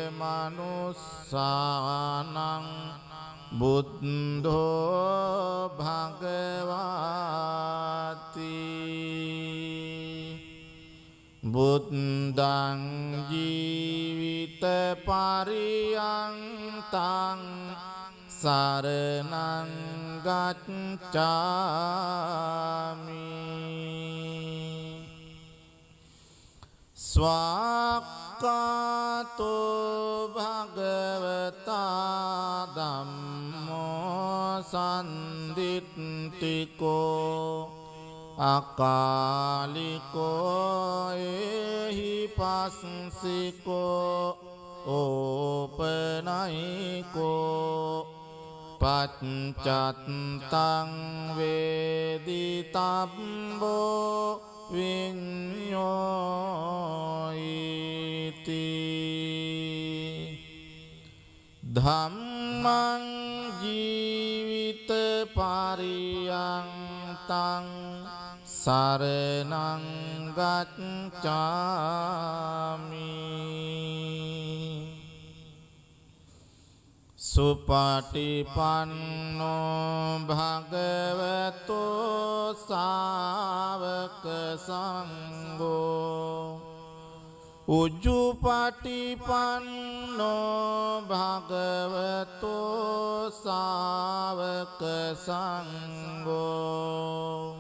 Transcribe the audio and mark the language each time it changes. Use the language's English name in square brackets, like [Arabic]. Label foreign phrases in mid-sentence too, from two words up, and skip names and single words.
[Pali] මනුස්සානං බුද්ධෝ භගවාති බුද්ධං ජීවිත පරියන්තං සරණං ගච්ඡාමි ස්වාක්ඛාතෝ භගවතා ධම්මෝ සම්දිත්තිකෝ අකාලිකෝ එහි පස්සිකෝ ඕපනයිකෝ පච්චත්තං වේදිතබ්බෝ විඤ්ඤෝයිති ධම්මං ජීවිත පරියන්තං සරණං ගච්ඡාමි සුපටිපන්නෝ භගවතෝ සාවක සංඝෝ උජුපටිපන්නෝ භගවතෝ සාවක සංඝෝ